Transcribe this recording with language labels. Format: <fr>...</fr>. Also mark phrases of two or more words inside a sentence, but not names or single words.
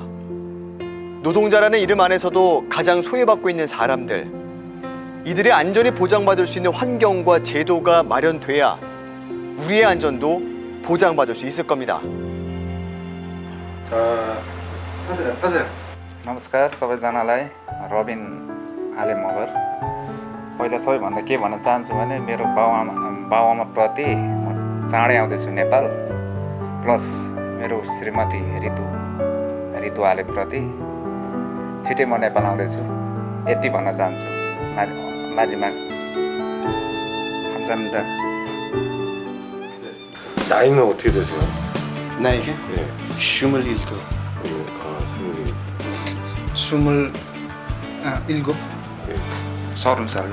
<ko>노동자라는 이름 안에서도 가장 소외받고 있는 사람들, 이들의 안전이 보장받을 수 있는 환경과 제도가 마련돼야 우리의 안전도 보장받을 수 있을 겁니다. 하세요.</ko> <ne>नमस्कार सबैजनालाई रबिन आले मगर पहिला सबैभन्दा के भन्न चाहन्छु भने मेरो बाउआमा प्रति म चाँडै आउँदैछु नेपाल प्लस मेरो श्रीमती रितु आले प्रति छिटै म नेपाल आउँदैछु यति भन्न चाहन्छु</ne> <ko>마지막 감사합니다. 나이는 어떻게 되세요? 나이가? 네. 27. 27. 30살요.</ko>